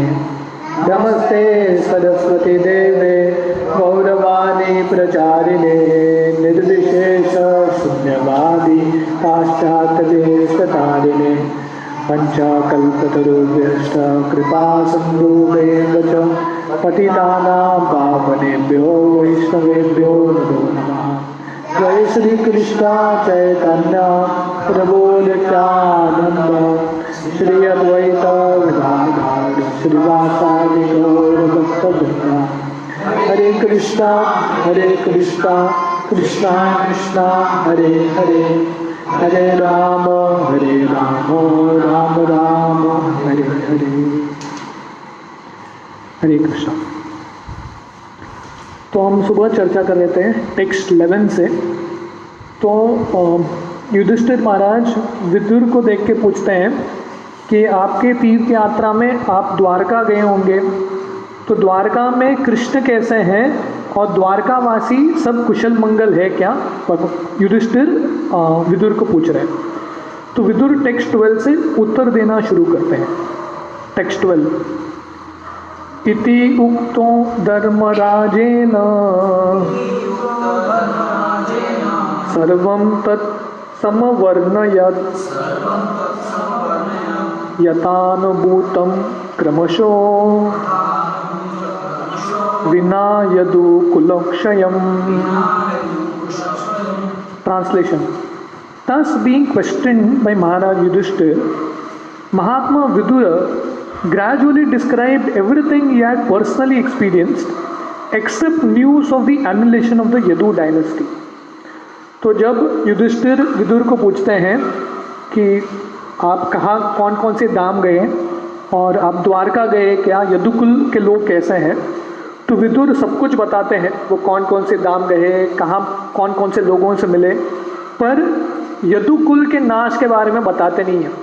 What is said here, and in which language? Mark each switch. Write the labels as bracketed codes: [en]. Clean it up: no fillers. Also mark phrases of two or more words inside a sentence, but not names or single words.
[sa] नमस्ते सरस्वती देवे गौरवाणी प्रचारिणे निर्विशेष शून्यवादी पाश्चात्यदेशतारिणे पंचकल्पतरुभ्यश्च कृपा सिन्धुभ्येव च पतितानां पावनेभ्यो वैष्णवेभ्यो नमो नमः। जय श्री कृष्ण चैतन्य प्रभु नित्यानंद श्री अद्वैत गदाधर श्रीवासादि गौर भक्तवृंद। हरे कृष्णा कृष्णा कृष्णा हरे हरे हरे राम राम राम हरे हरे। [hi] हरे कृष्णा। तो हम सुबह चर्चा कर रहे थे टेक्स्ट 11 से। तो युधिष्ठिर महाराज विदुर को देख के पूछते हैं कि आपके तीर्थ यात्रा में आप द्वारका गए होंगे, तो द्वारका में कृष्ण कैसे हैं और द्वारकावासी सब कुशल मंगल है क्या? युधिष्ठिर विदुर को पूछ रहे हैं। तो विदुर टेक्स्ट 12 से उत्तर देना शुरू करते हैं। [sa] टेक्स्ट 12 इति उक्तो धर्मराजेन सर्वं तत् समवर्णयत् यथानुभूतं क्रमशो विना यदुकुलक्षयम्। [en] Translation. Thus being questioned by Maharaj Yudhishthir, Mahatma Vidura gradually described everything he had personally experienced except news of the annihilation of the Yadu dynasty. [hi] तो जब युधिष्ठिर विदुर को पूछते हैं कि आप कहाँ कौन कौन से धाम गए और आप द्वारका गए क्या, यदुकुल के लोग कैसे हैं, तो विदुर सब कुछ बताते हैं, वो कौन कौन से धाम गए, कहाँ कौन कौन से लोगों से मिले, पर यदुकुल के नाश के बारे में बताते नहीं हैं।